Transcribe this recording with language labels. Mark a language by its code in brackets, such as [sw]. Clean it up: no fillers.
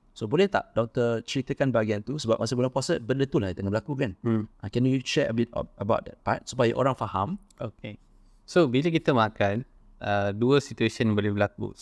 [ms] So boleh tak doktor ceritakan bahagian tu, sebab masa bulan puasa benda tu lah yang tengah berlaku kan. [en] Can you share a bit about that part [ms] supaya orang faham? [en] Okay. [ms] So bila kita makan, dua situation boleh berlaku.